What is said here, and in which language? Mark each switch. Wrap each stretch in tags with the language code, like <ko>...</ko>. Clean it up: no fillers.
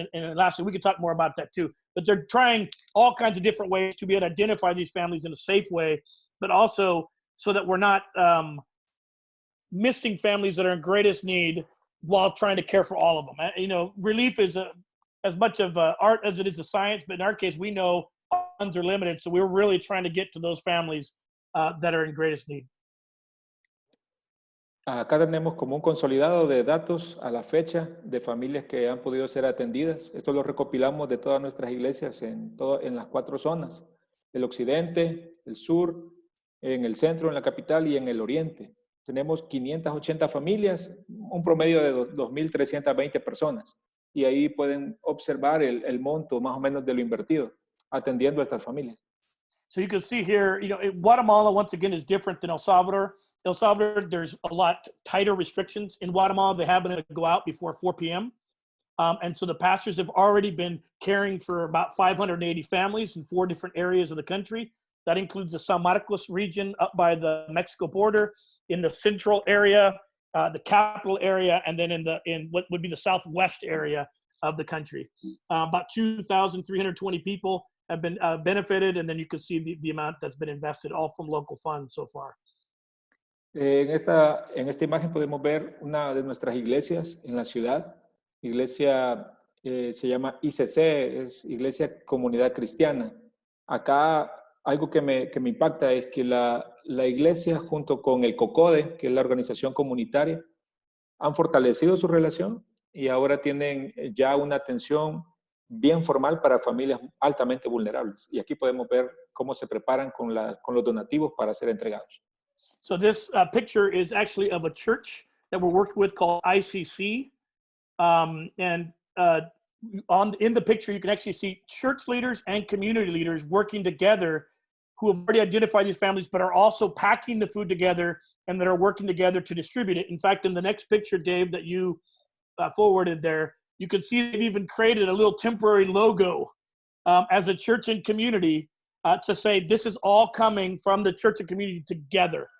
<en>And lastly, we could talk more about that too. But they're trying all kinds of different ways to be able to identify these families in a safe way, but also so that we're not missing families that are in greatest need while trying to care for all of them. Relief is as much of art as it is a science, but in our case, we know funds are limited, so we're really trying to get to those families that are in greatest need.</en> <es>Acá tenemos como un consolidado de datos a la fecha de familias que han podido ser atendidas. Esto lo recopilamos de todas nuestras iglesias en las 4 zonas: el occidente, el sur, en el centro, en la capital y en el oriente. Tenemos 580 familias, un promedio de 2.320 personas. Y ahí pueden observar el monto más o menos de lo invertido, atendiendo a estas familias.</es> <en>So you can see here, Guatemala, once again, is different than El Salvador. El Salvador, there's a lot tighter restrictions. In Guatemala, they haven't been able to go out before 4 p.m. And so the pastors have already been caring for about 580 families in 4 different areas of the country. That includes the San Marcos region up by the Mexico border, in the central area, the capital area, and then in what would be the southwest area of the country. About 2,320 people have been benefited, and then you can see the amount that's been invested, all from local funds so far.</en> <es>En esta imagen podemos ver una de nuestras iglesias en la ciudad. Iglesia se llama ICC, es Iglesia Comunidad Cristiana. Acá algo que me impacta es que la iglesia junto con el COCODE, que es la organización comunitaria, han fortalecido su relación y ahora tienen ya una atención bien formal para familias altamente vulnerables. Y aquí podemos ver cómo se preparan con los donativos para ser entregados.</es> <en>So this picture is actually of a church that we're working with called ICC. And in the picture, you can actually see church leaders and community leaders working together who have already identified these families, but are also packing the food together and that are working together to distribute it. In fact, in the next picture, Dave, that you forwarded there, you can see they've even created a little temporary logo as a church and community to say this is all coming from the church and community together.</en>